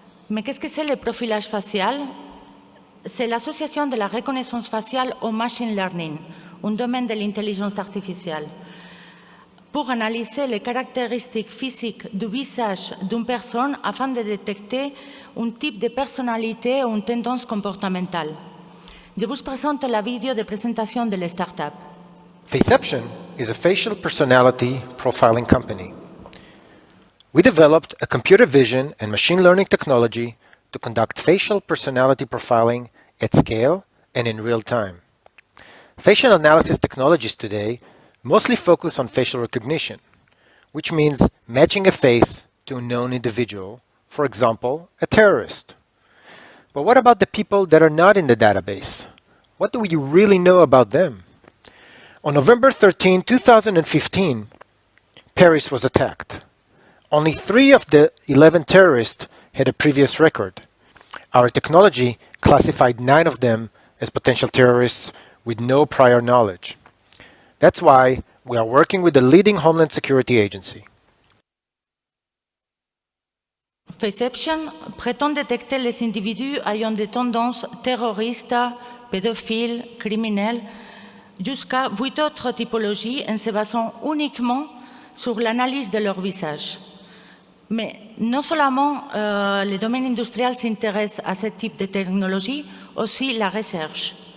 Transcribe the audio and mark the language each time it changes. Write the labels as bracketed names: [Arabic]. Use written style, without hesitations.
[French] Mais qu'est-ce que c'est le profilage facial? C'est l'association de la reconnaissance faciale au machine learning, un domaine de l'intelligence artificielle, pour analyser les caractéristiques physiques du visage d'une personne afin de détecter un type de personnalité ou une tendance comportementale. Je vous présente la vidéo de présentation de la start-up. [English] Faceception is a facial personality profiling company. We developed a computer vision and machine learning technology to conduct facial personality profiling at scale and in real time. Facial analysis technologies today mostly focus on facial recognition, which means matching a face to a known individual, for example, a terrorist. But what about the people that are not in the database? What do we really know about them? On November 13, 2015, Paris was attacked. Only 3 of the 11 terrorists had a previous record. Our technology classified 9 of them as potential terrorists with no prior knowledge. That's why we are working with the leading Homeland Security agency. [French] Faceception prétend détecter les individus ayant des tendances terroristes, pédophiles, criminelles, jusqu'à 8 autres typologies en se basant uniquement sur l'analyse de leur visage. Mais non seulement le domaine industriel s'intéresse à ce type de technologie, aussi la recherche.